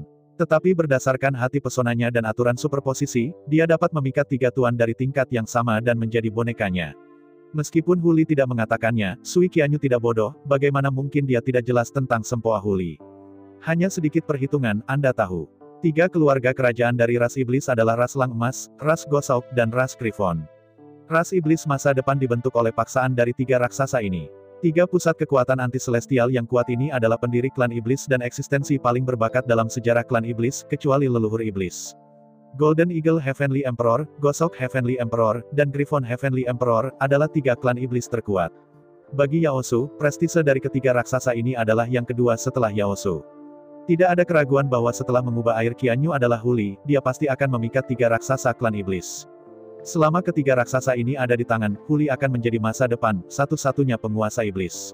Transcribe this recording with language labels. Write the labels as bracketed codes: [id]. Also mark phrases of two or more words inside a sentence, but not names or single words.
[id] Tetapi berdasarkan hati pesonanya dan aturan superposisi, dia dapat memikat 3 tuan dari tingkat yang sama dan menjadi bonekanya. Meskipun Huli tidak mengatakannya, Sui Qianyu tidak bodoh, bagaimana mungkin dia tidak jelas tentang sempoa Huli. Hanya sedikit perhitungan, Anda tahu. 3 keluarga kerajaan dari ras iblis adalah ras Lang Emas, ras Gosauk, dan ras Griffon. Ras iblis masa depan dibentuk oleh paksaan dari 3 raksasa ini. 3 pusat kekuatan anti-celestial yang kuat ini adalah pendiri klan iblis dan eksistensi paling berbakat dalam sejarah klan iblis, kecuali leluhur iblis. Golden Eagle Heavenly Emperor, Gosauk Heavenly Emperor, dan Griffon Heavenly Emperor, adalah 3 klan iblis terkuat. Bagi Yaosu, prestise dari ketiga raksasa ini adalah yang kedua setelah Yaosu. Tidak ada keraguan bahwa setelah mengubah air Qianyu adalah Huli, dia pasti akan memikat 3 raksasa klan iblis. Selama ketiga raksasa ini ada di tangan, Huli akan menjadi masa depan, satu-satunya penguasa iblis.